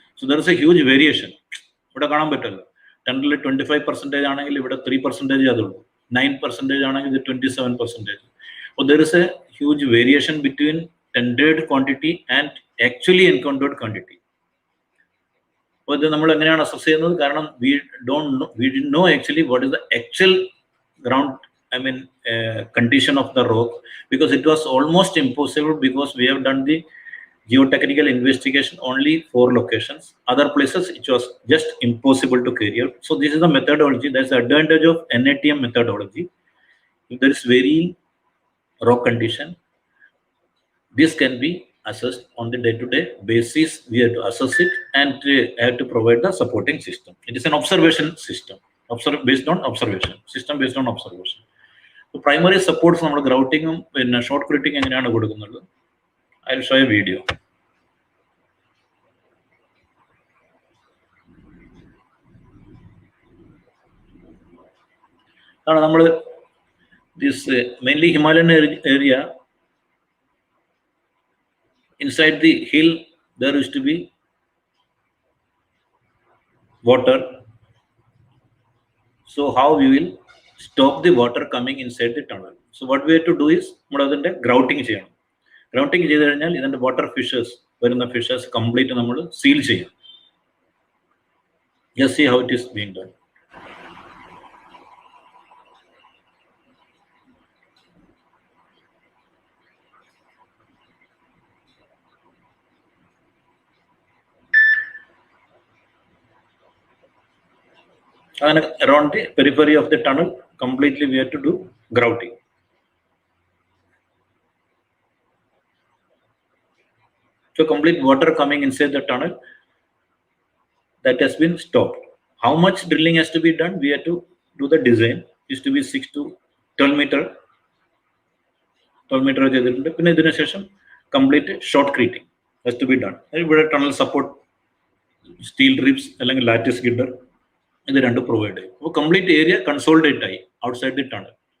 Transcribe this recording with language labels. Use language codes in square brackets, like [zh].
[en] So there is a huge variation. [ml] ഇവിടെ കാണാൻ പറ്റുമല്ലോ, ടെൻഡറിൽ 25% ആണെങ്കിൽ ഇവിടെ 3% അതുള്ളൂ, 9% ആണെങ്കിൽ ഇത് 27%. അപ്പോൾ [en] There is a huge variation between tendered quantity and actually encountered quantity. [ml] അപ്പോൾ ഇത് നമ്മൾ എങ്ങനെയാണ് അസസ് ചെയ്യുന്നത്? കാരണം [en] we didn't know actually what is the actual ground, condition of the rock, because it was almost impossible, because we have done the geotechnical investigation only 4 locations. Other places it was just impossible to carry out. So this is the methodology. That's the advantage of NATM methodology. If there is varying rock condition, this can be assessed on the day-to-day basis. We have to assess it and have to provide the supporting system. It is an observation system, based on observation, system based on observation. So primary supports [ml] നമ്മുടെ ഗ്രൗട്ടിങ്ങും പിന്നെ short ക്രീറ്റിംഗ് എങ്ങനെയാണ് കൊടുക്കുന്നത്, [en] I will show a video. [ml] കാരണം നമ്മൾ [en] This mainly Himalayan area, inside the hill there used to be water. So how we will stop the water coming inside the tunnel? So what we have to do is [ml] നമ്മൾ അതിന്റെ grouting ചെയ്യണം. Grouting ചെയ്ത് കഴിഞ്ഞാൽ ഇതിന്റെ water fishers, വരുന്ന fishers complete നമ്മൾ seal ചെയ്യണം. [en] Just see how it is being done. And around the periphery of the tunnel, completely we have to do grouting. So complete water coming inside the tunnel, that has been stopped. How much drilling has to be done? We have to do the design. It is to be 6 to 12 meter. 12 meter [ml] ചെയ്തിട്ടുണ്ട്. പിന്നെ ഇതിനു ശേഷം [en] complete short creating has to be done. [ml] ഇവിടെ tunnel support, steel ribs അല്ലെങ്കിൽ lattice girder, ഇത് രണ്ടും provide ചെയ്യും. അപ്പോൾ കംപ്ലീറ്റ് ഏരിയ കൺസോളിഡേറ്റ് ആയി [en] Outside the tunnel.